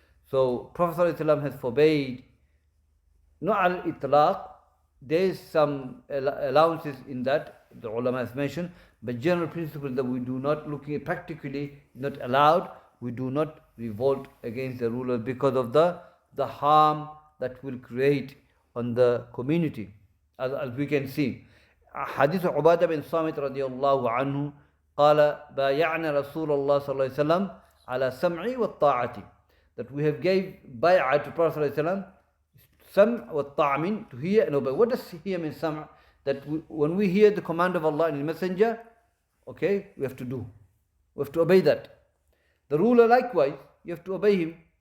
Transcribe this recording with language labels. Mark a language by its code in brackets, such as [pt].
[en] So Prophet ﷺ has forbade, not al-itlaq, there is some allowances in that, the ulama has mentioned, but general principle that we do not, looking at practically, not allowed, we do not revolt against the rulers because of the harm that will create on the community, as we can see. [ar] Hadith of Ubadah bin Samit radiyallahu anhu, قال بايعنا رسول الله صلى الله عليه وسلم على سمعي والطاعة. [en] That we have gave bay'ah to Prophet ﷺ, sam' wa ta'amin, to hear and obey. What does hear mean, sam'? That when we hear the command of Allah and His Messenger, okay, we have to do. We have to obey that. The ruler likewise, you have to obey him.